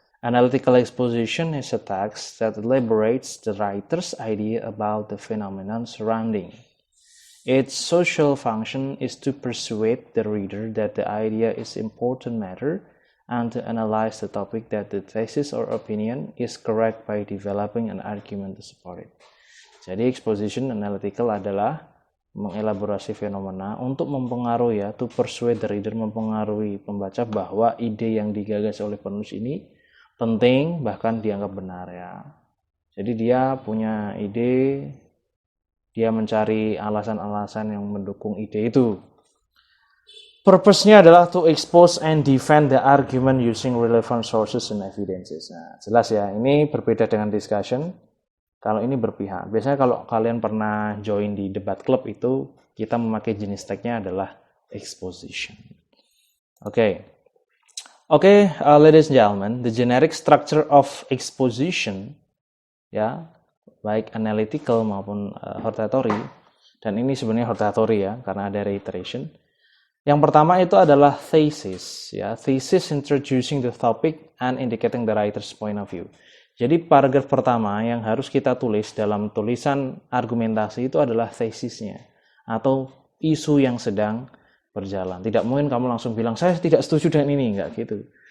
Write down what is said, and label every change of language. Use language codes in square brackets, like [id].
[en] Analytical exposition is a text that elaborates the writer's idea about the phenomenon surrounding. Its social function is to persuade the reader that the idea is important matter and to analyze the topic that the thesis or opinion is correct by developing an argument to support it. [id] Jadi exposition analytical adalah mengelaborasi fenomena untuk mempengaruhi, ya, [en] to persuade the reader, [id] mempengaruhi pembaca bahwa ide yang digagas oleh penulis ini penting, bahkan dianggap benar, ya. Jadi dia punya ide, dia mencari alasan-alasan yang mendukung ide itu. Purpose-nya adalah [en] to expose and defend the argument using relevant sources and evidences. [id] Nah, jelas ya, ini berbeda dengan discussion. Kalau ini berpihak. Biasanya kalau kalian pernah join di debat club itu, kita memakai jenis tag-nya adalah exposition. [en] Okay, ladies and gentlemen, the generic structure of exposition, ya, [id] baik analytical maupun hortatory. Dan ini sebenarnya hortatory ya, karena ada reiteration. Yang pertama itu adalah thesis, ya. [en] Thesis introducing the topic and indicating the writer's point of view. [id] Jadi paragraf pertama yang harus kita tulis dalam tulisan argumentasi itu adalah thesisnya atau isu yang sedang berjalan. Tidak mungkin kamu langsung bilang saya tidak setuju dengan ini, enggak gitu.